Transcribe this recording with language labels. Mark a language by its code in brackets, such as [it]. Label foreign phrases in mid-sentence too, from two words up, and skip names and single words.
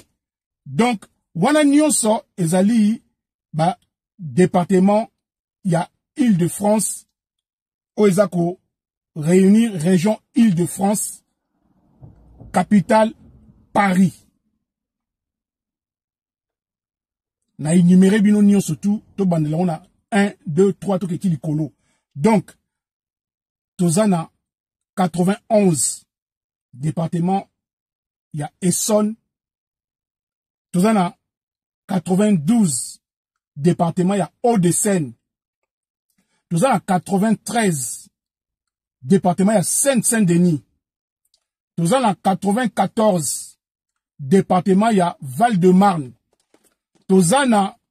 [ln] Donc wana nyonso ezali ba département ya Île-de-France oyo eza ko [fr] réunir région [ln] Île-de-France, capitale Paris. Na énuméré bino nyonso tout to bandela [fr] on a [ln] 1 2 3 to keki likolo. Donc toza na 91 département ya Essonne, toza na 92 département ya Hauts-de-Seine, toza na 93 département ya Saint-Denis, toza na 94 département ya Val-de-Marne, toza na